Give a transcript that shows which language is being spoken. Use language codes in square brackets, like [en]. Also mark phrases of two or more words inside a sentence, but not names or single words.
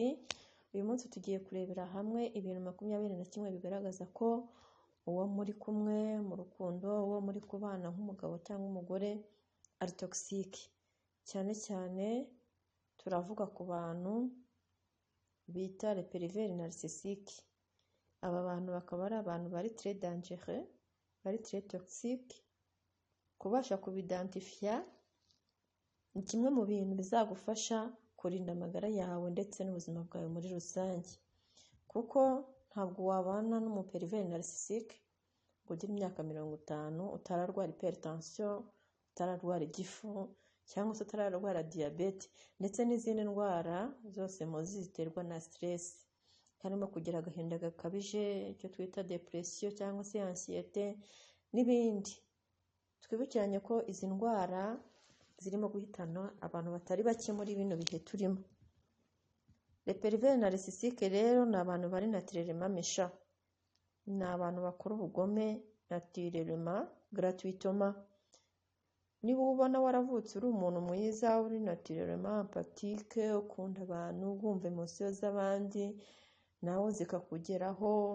[rw] Uyu munsi tugiye kurebera hamwe ibintu 21 bigaragaza ko uwo muri kumwe mu rukundo, uwo muri kubana nk'umugabo cyangwa umugore ari toxique. Cyane cyane turavuga ku bantu bita [fr] les pervers narcissiques. [rw] Aba bantu bakaba ari abantu bari [fr] très dangereux, [rw] bari [fr] très toxique. [rw] Kubasha kubidentifia ni kimwe mu bintu bizagufasha kurinda amagara yawe ndetse n'ubuzima bwawe muri rusange, kuko ntabwo wabana n' [fr] umupervers narcissique [rw] ngo ugire imyaka 50 utararwara hypertension, utararwara igifu cyangwa se utararwara diabete ndetse n'izindi ndwara zose muzi ziterwa na stress, harimo kugira agahinda gakabije, icyo twita depression cyangwa se anxiety n'ibindi. Twibukiranye ko izi ndwara zirimo guhitana abantu batari bake muri bino bihe turimo. [fr] Les pervers narcissiques [rw] rero ni abantu bari [fr] naturellement méchants, [rw] ni abantu bakora ubugome [fr] naturellement, gratuitement. [rw] Niba ubona waravutse uri umuntu mwiza, uri [fr] naturellement empathique, [rw] ukunda abantu, wumva emotion z'abandi nawe zikakugeraho,